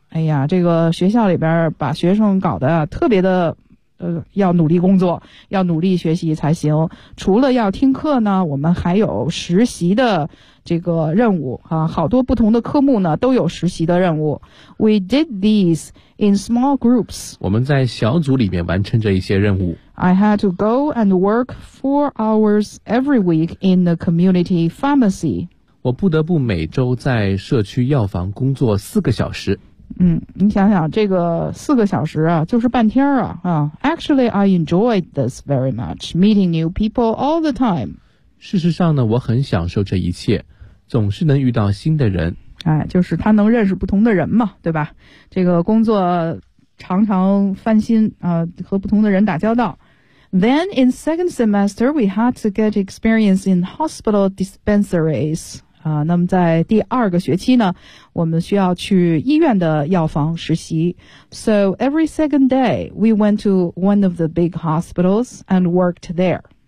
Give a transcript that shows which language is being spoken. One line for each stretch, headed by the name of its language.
Chinese: 哎呀，这个学校里边把学生搞得特别的，要努力工作，要努力学习才行。除了要听课呢，我们还有实习的这个任务啊，好多不同的科目呢都有实习的任务。
English: We did these in small groups.
Chinese: 我们在小组里面完成这一些任务。
English: I had to go and work 4 hours every week in the community pharmacy.
Chinese: 我不得不每周在社区药房工作4个小时。嗯，你想想这个4个小时啊，就是半天啊。
English: Actually, I enjoyed this very much, meeting new people all the time.
Chinese: 事实上呢，我很享受这一切，总是能遇到新的人。哎，就是他能认识不同的人嘛，对吧？这个工作常常翻新啊，和不同的人打交道。
English: Then in second semester, we had to get experience in hospital dispensaries.
Chinese: 啊，那么在第二个学期呢，我们需要去医院的药房实习。
English: So every second day, we went to one of the big hospitals and worked there.